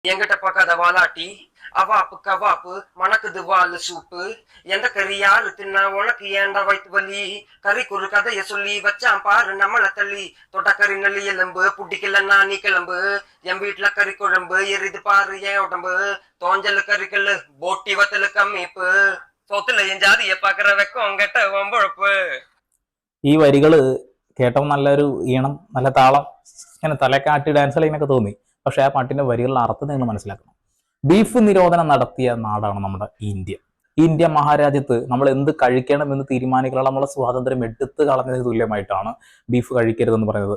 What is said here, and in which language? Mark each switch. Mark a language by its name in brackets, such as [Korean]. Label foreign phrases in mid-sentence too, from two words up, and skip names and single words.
[Tamil] என்கிட்ட பார்க்காத வாலாட்டி அவாப்பு கவாப்பு மணக்குது வாழு சூப்பு எந்த கறி யாரு தின்னா உனக்கு ஏண்டா வயிற்று வலி கறிக்கு ஒரு கதைய சொல்லி வச்சான் பாரு நம்மள தள்ளி தொட்டக்கறி நல்லி எலும்பு புட்டிக்கலன்னா நீ கிளம்பு என் வீட்டுல கறி குழம்பு எரிது பாரு என் உடம்பு தோஞ்சல் கறிக்கல்லு போட்டி வத்தலு கம்மிப்பு சொத்துல என் ஜாதிய பாக்குற வெக்கம் கெட்ட வம்புழப்பு. [Malayalam] ഈ വരികള് കേട്ടപ്പോൾ നല്ലൊരു ഈണം, നല്ല താളം, ഇങ്ങനെ തലക്കാട്ടി ഡാൻസ് കളിക്കുന്നൊക്കെ തോന്നി. പക്ഷെ ആ പാട്ടിന്റെ വരികളുടെ അർത്ഥം നിങ്ങൾ മനസ്സിലാക്കണം. ബീഫ് നിരോധനം നടത്തിയ നാടാണ് നമ്മുടെ ഇന്ത്യ. ഇന്ത്യ മഹാരാജ്യത്ത് നമ്മൾ എന്ത് കഴിക്കണമെന്ന് തീരുമാനിക്കാനുള്ള നമ്മളെ സ്വാതന്ത്ര്യം എടുത്തു കളഞ്ഞതിന് തുല്യമായിട്ടാണ് ബീഫ് കഴിക്കരുതെന്ന് പറയുന്നത്.